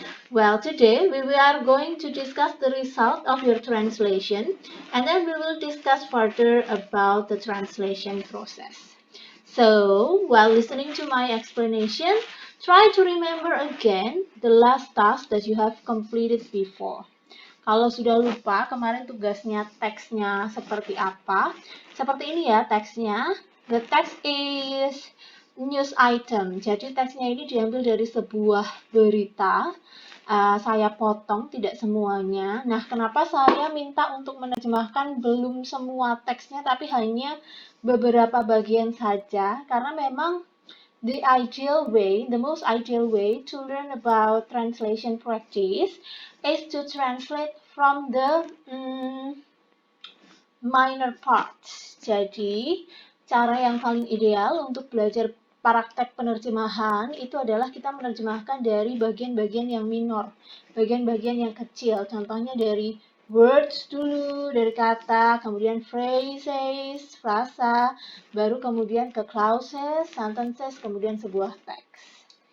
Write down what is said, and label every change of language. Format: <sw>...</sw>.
<en>Well, today we are going to discuss the result of your translation, and then we will discuss further about the translation process. So, while listening to my explanation, try to remember again the last task that you have completed before.</en> <id>Kalau sudah lupa kemarin tugasnya teksnya seperti apa, seperti ini ya teksnya.</id> <en>The text is news item.</en> <id>Jadi teksnya ini diambil dari sebuah berita. Saya potong tidak semuanya. Nah, kenapa saya minta untuk menerjemahkan belum semua teksnya tapi hanya beberapa bagian saja? Karena memang</id> <en>the most ideal way to learn about translation practice is to translate from the minor parts.</en> <id>Jadi, cara yang paling ideal untuk belajar praktek penerjemahan itu adalah kita menerjemahkan dari bagian-bagian yang minor, bagian-bagian yang kecil. Contohnya dari words dulu, dari kata, kemudian phrases, frasa, baru kemudian ke clauses, sentences, kemudian sebuah teks.</id>